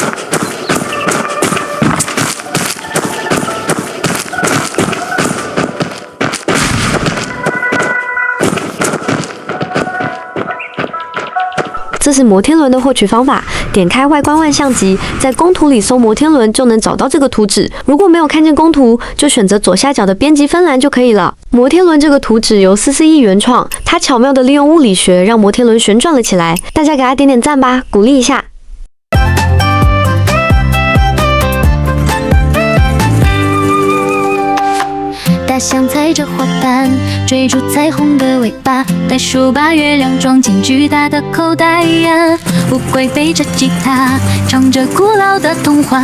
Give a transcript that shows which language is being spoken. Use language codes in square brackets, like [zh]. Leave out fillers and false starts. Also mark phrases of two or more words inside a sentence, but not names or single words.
[zh] 這是摩天輪的獲取方法，點開外觀萬象集，在工圖裡搜摩天輪就能找到這個圖紙。如果沒有看見工圖，就選擇左下角的編輯分欄就可以了。摩天輪這個圖紙由441原創，它巧妙地利用物理學讓摩天輪旋轉了起來。大家給它點點讚吧，鼓勵一下。大象踩着花瓣，追逐彩虹的尾巴。袋鼠把月亮裝進巨大的口袋呀。烏龜背着吉他，唱着古老的童話。